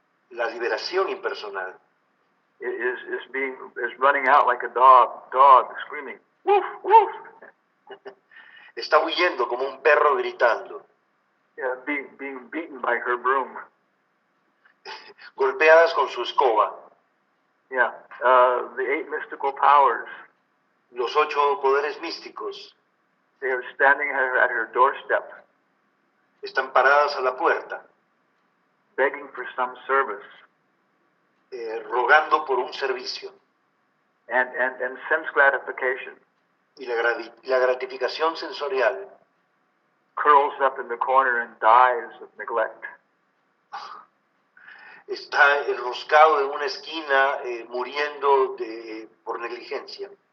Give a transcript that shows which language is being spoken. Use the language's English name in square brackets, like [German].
[Spanish] la liberación impersonal, [English] is running out like a dog screaming, woof, woof. [Spanish] está huyendo como un perro gritando, [English] Yeah, being beaten by her broom. [Spanish] golpeadas con su escoba. [English] Yeah, the 8 mystical powers, [Spanish] Los 8 poderes místicos [English] they are standing at her doorstep, [Spanish] están paradas a la puerta, [English] begging for some service, [Spanish] rogando por un servicio. [English] and sense gratification [Spanish] Y la gratificación sensorial [English] curls up in the corner and dies of neglect. [Spanish] está enroscado en una esquina muriendo por negligencia.